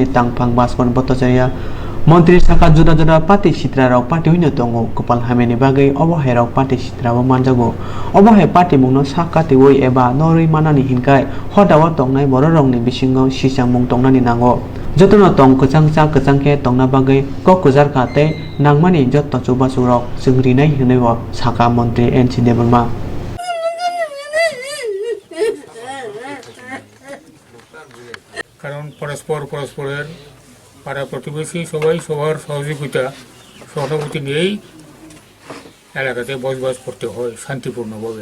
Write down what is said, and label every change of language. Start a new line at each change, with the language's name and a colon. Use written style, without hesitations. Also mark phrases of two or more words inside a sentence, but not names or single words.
Kok Borok: तांफां बासपन बतजाया मन्त्री साका जुदा जुदा पार्टी सित्राराव पार्टी हुइनो दंग गोपाल हामेनि बागै अबहायराव पार्टी सित्राबो मानजागो अबहाय पार्टी मुंनो साकाति वै एबा नरै मानानि हिनकाय हदावा तंनाय बर रंनि बिसिङाव सिसां मुं तंनानि नांगो जतन तंग कचां के तंना बागै ककुजार खाते नांमानि जत्न चुबासुरक जोंरिनाय हिनैव साका मन्त्री एनसि देबरमा
Bangla: কারণ পরস্পরের পাড়া প্রতিবেশী সবাই সবার সহযোগিতা সহানুভূতি নিয়েই এলাকাতে বসবাস করতে হয় শান্তিপূর্ণভাবে।